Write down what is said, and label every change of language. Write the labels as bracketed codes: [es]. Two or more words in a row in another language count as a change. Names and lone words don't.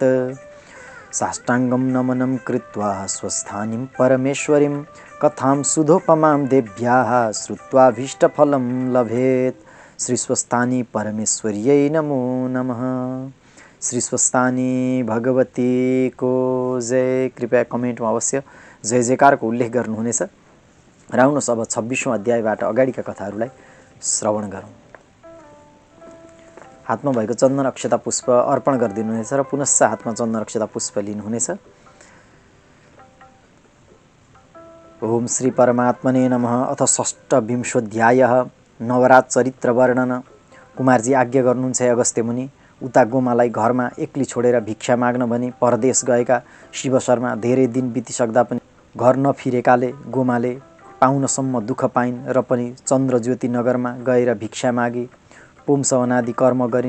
[sa] साष्टाङ्गं नमनं कृत्वा स्वस्थानीं परमेश्वरीं कथां सुधोपमां देव्याः श्रुत्वाभीष्टफलं लभेत्। श्री स्वस्थानी परमेश्वर्यै नमो नमः। [ne] श्री स्वस्थानी भगवती को जय। कृपया कमेन्टमा अवश्य जय जयकारको उल्लेख गर्नुहुनेछ। र आउनुहोस् अब 26औं अध्यायबाट अगाडिका कथाहरूलाई श्रवण गरौँ। हातमा भएको चन्दन अक्षता पुष्प अर्पण गरिदिनुहुनेछ र पुनश्च हातमा चन्दन अक्षता पुष्प लिनुहुनेछ। [sa] ओम श्री परमात्मने नमः। अथ षष्ठविंशोऽध्यायः नवरात चरित्र वर्णन। [ne] कुमारजी आज्ञा गर्नुहुन्छ अगस्त्य मुनि। उता गोमालाई घरमा एक्ली छोडेर भिक्षा माग्न भनी परदेश गएका शिव शर्मा धेरै दिन बितिसक्दा पनि घर नफिरेकाले गोमाले पाउनसम्म दुःख पाइन् र पनि चन्द्रज्योति नगरमा गएर भिक्षा मागी पुंसवनादि कर्म गरिन्।